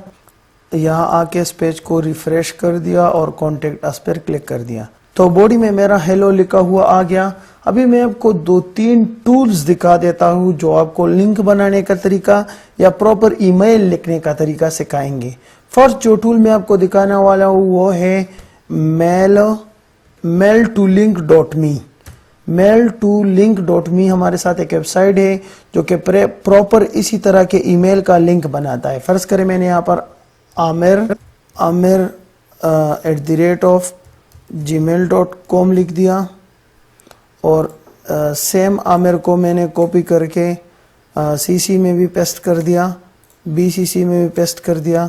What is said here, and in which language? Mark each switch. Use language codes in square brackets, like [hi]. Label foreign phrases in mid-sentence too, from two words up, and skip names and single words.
[hi] यहाँ आके इस पेज को रिफ्रेश कर दिया और [en] contact us [hi] पर क्लिक कर दिया। तो बॉडी में मेरा हेलो लिखा हुआ आ गया। अभी मैं आपको 2-3 टूल्स दिखा देता हूँ जो आपको लिंक बनाने का तरीका या [en] proper email [hi] लिखने का तरीका सिखाएंगे। फर्स्ट जो टूल मैं आपको दिखाने वाला हूँ वो है mail2link.me। mail2link.me हमारे साथ एक वेबसाइट है जो कि प्रॉपर इसी तरह के ईमेल का लिंक बनाता है। फर्ज करें मैंने यहाँ पर amer@gmail.com लिख दिया और सेम आमिर को मैंने कॉपी करके सीसी में भी पेस्ट कर दिया, बीसीसी में भी पेस्ट कर दिया।